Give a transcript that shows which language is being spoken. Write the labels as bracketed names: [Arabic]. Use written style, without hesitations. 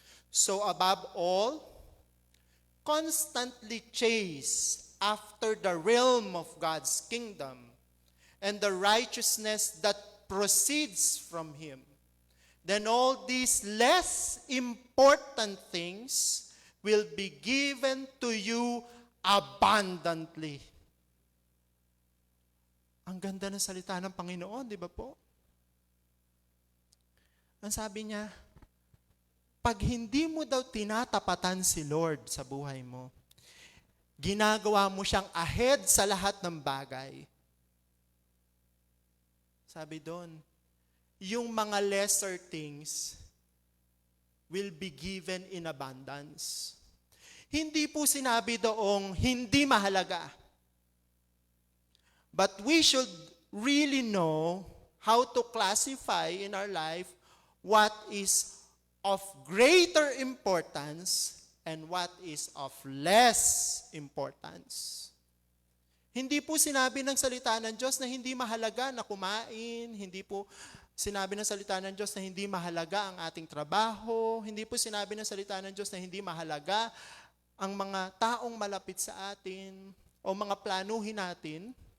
[English] So above all, constantly chase after the realm of God's kingdom and the righteousness that proceeds from Him. Then all these less important things will be given to you abundantly. [Filipino] Ang ganda ng salita ng Panginoon, di ba po? Ang sabi niya, pag hindi mo daw tinatapatan si Lord sa buhay mo, ginagawa mo siyang ahead sa lahat ng bagay. Sabi doon, yung mga [English] lesser things will be given in abundance. [Filipino] Hindi po sinabi doong hindi mahalaga. [English] But we should really know how to classify in our life what is of greater importance and what is of less importance. [Filipino] Hindi po sinabi ng salita ng Diyos na hindi mahalaga na kumain, hindi po sinabi ng salita ng Diyos na hindi mahalaga ang ating trabaho, hindi po sinabi ng salita ng Diyos na hindi mahalaga ang mga taong malapit sa atin o mga planuhin natin.